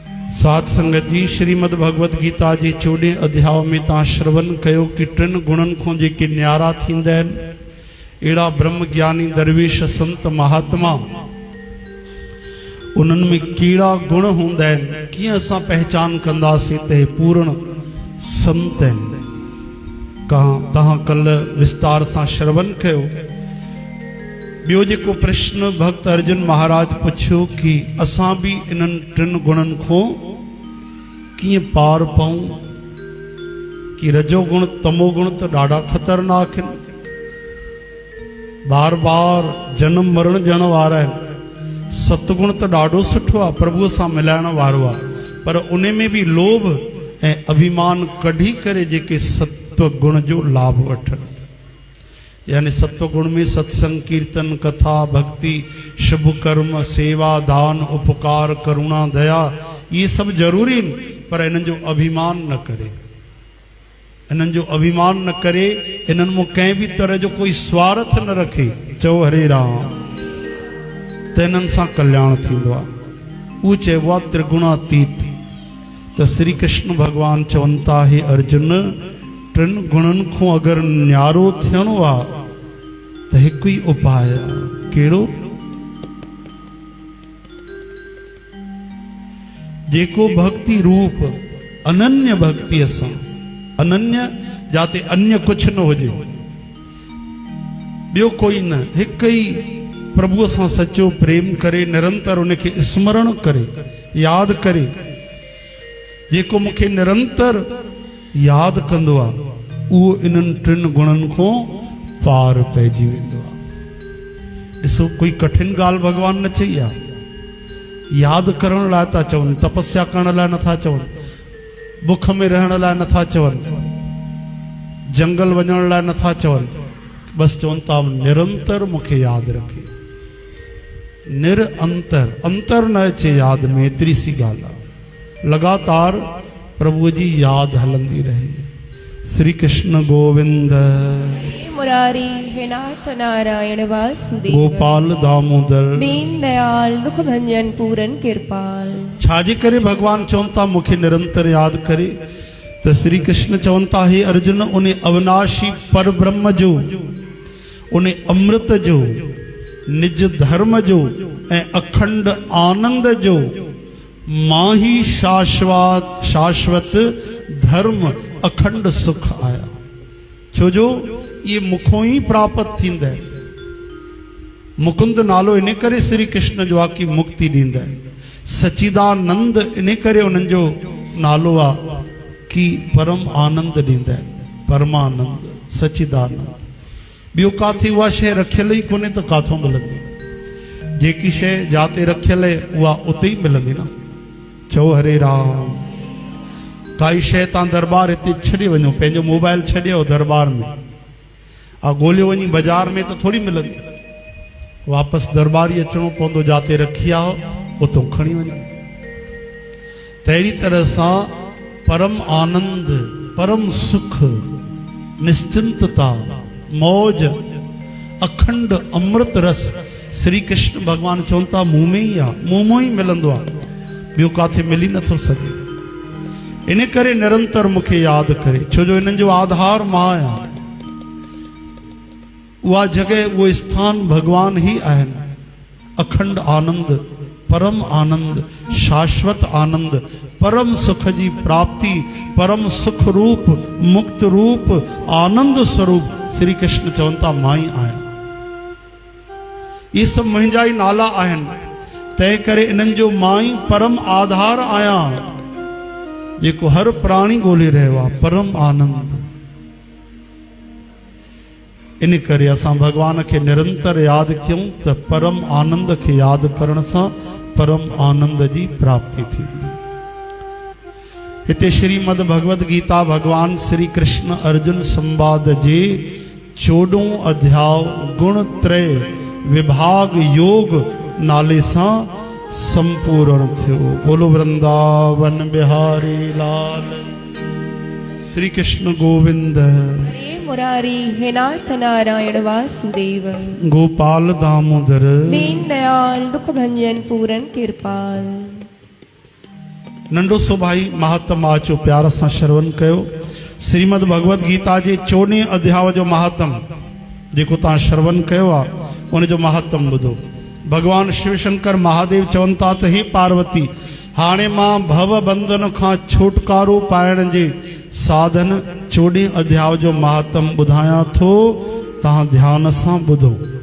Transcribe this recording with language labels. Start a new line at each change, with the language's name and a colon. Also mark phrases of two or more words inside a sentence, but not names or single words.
Sindhi: साध संगत जी श्रीमद भगवत गीता जी 14 अध्याय में तव्हां श्रवण कयो कि टिन गुणन को जेके न्यारा थींदा आहिनि अहिड़ा ब्रह्म ज्ञानी दरवेश संत महात्मा उन्हनि में कहिड़ा गुण हूंदा आहिनि, कीअं असां पहचान कंदासीं त हे पूर्ण संत आहिनि। तव्हां कल्ह विस्तार सां श्रवण कयो। ॿियो जेको प्रश्न भक्त अर्जुन महाराज पुछियो कि असां बि इन्हनि टिनि गुणनि खां कीअं पार पऊं, कि रजोगुण तमोगुण त ॾाढा ख़तरनाक आहिनि, बार बार जन्म मरण ॾियण वारा आहिनि। सतगुण त ॾाढो सुठो आहे, प्रभुअ सां मिलाइण वारो आहे, पर उन में बि लोभ ऐं अभिमान कढी करे जेके सत्व गुण जो लाभ वठनि, यानी सत्व गुण में सत्संग कीर्तन कथा भक्ति शुभ कर्म सेवा दान उपकार करुणा दया ये सब जरूरी आहिनि, पर इन्हनि जो अभिमान न करे, इन्हनि जो अभिमान न करे, इन्हनि में कंहिं बि तरह जो कोई स्वार्थ न रखे। चओ हरे राम, त इन्हनि सां कल्याण थींदो आहे। उहो चइबो आहे त्रिगुणातीत। त श्री कृष्ण भगवान चवनि था, हे अर्जुन, टिनि गुणनि खां अगरि न्यारो थियणो आहे त हिकु ई उपाय आहे। कहिड़ो? जेको भक्ति रूप अनन्य भक्ति सां, अनन्य जाते अन्य कुझु न हुजे, ॿियो कोई न, हिकु ई प्रभुअ सां सचो प्रेम करे, निरंतर उनखे स्मरण करे, यादि करे। जेको मूंखे निरंतर यादि कंदो आहे उहो इन्हनि टिनि गुणनि खां पार पइजी वेंदो आहे। ॾिसो, कोई कठिन ॻाल्हि भॻवान न चई आहे। यादि करण लाइ था चवनि, तपस्या करण लाइ नथा चवनि, बुख में रहण लाइ नथा चवनि, जंगल वञण लाइ नथा चवनि, बसि चवनि था निरंतर मूंखे यादि रखे। निरंतर, अंतर न अचे यादि में, एतिरी सी ॻाल्हि आहे। लगातार प्रभु जी याद हलंदी रहे। श्री कृष्ण गोविंद मुरारी हे नाथ नारायण वासुदेव गोपाल दामोदर दीन दयाल दुख भंजन पूरन कृपाल। छाजे करे भगवान चवनि था मूंखे निरंतर याद करे? त श्री कृष्ण चवनि था, हे अर्जुन, उन अविनाशी पर ब्रह्म जो, उन अमृत जो, निज धर्म जो ऐं अखंड आनंद जो मां ही शाश्वत धर्म अखंड सुख आया। छोजो ये मुखों ही प्राप्त थींदा है। मुकुंद नालो इन करे श्री कृष्ण जो आहे कि मुक्ति ॾींदा आहिनि। सचिदानंद इन करे उन्हनि जो नालो आहे कि परम आनंद ॾींदा आहिनि। परमानंद, सचिदानंद। ॿियो काथे उहा शइ रखियल ई कोन्हे त काथों मिलंदी? जेकी शइ जाते रखियल आहे उहा उते ई मिलंदी न। चओ हरे राम। काई शइ तव्हां दरबार हिते छॾे वञो, पंहिंजो मोबाइल छॾियो दरबार में, ॻोल्हियो वञी बाज़ार में त थोरी मिलंदी, वापसि दरबार ई अचिणो पवंदो, जाते रखी आहे उतां खणी वञो। त अहिड़ी तरह सां परम आनंद, परम सुख, निश्चिंतता, मौज, अखंड अमृत रस श्री कृष्ण भगवान चवनि था मुंह में ई आहे, मुंह में ई मिलंदो आहे, ॿियो काथे मिली नथो सघे। इन करे निरंतर मूंखे यादि करे, छो जो इन्हनि जो आधार मां आहियां। उहा जॻह, उहो स्थान भगवान ही आहिनि। अखंड आनंद, परम आनंद, शाश्वत आनंद, परम सुख जी प्राप्ति, परम सुख रूप, मुक्त रूप, आनंद स्वरूप श्री कृष्ण चवनि था मां ई आहियां। ये सब मुंहिंजा ई नाला आहिनि। तंहिं करे इन्हनि जो मां ई परम आधार आहियां, जेको हर प्राणी ॻोल्हे रहियो आहे, परम आनंद। इन करे असां भगवान खे निरंतर यादि कयूं त परम आनंद खे यादि करण सां परम आनंद जी प्राप्ति थींदी। हिते श्रीमद भगवत गीता भगवान श्री कृष्ण अर्जुन संवाद जे 14 अध्याय गुण त्रय विभाग योग नाले सां संपूर्ण थियो। बोलो वृंदावन बिहारी लाल श्री कृष्ण गोविंद। हे मुरारी हे नाथ नारायण वासुदेव गोपाल दामोदर दीन दयाल दुख भंजन पूरन कृपाल। नंढो सो भाई महात्म आचो प्यार सां श्रवण कयो। श्रीमद भगवत गीता जे 14 अध्याय जो महात्म जेको तव्हां श्रवण कयो आहे उन जो महात्म ॿुधो। भगवान शिव शंकर महादेव चवनि था त हे पार्वती, हाणे मां भव बंधन खां छुटकारो पाइण जे साधन 14 अध्याय जो महात्म ॿुधायां थो, तव्हां ध्यान सां ॿुधो।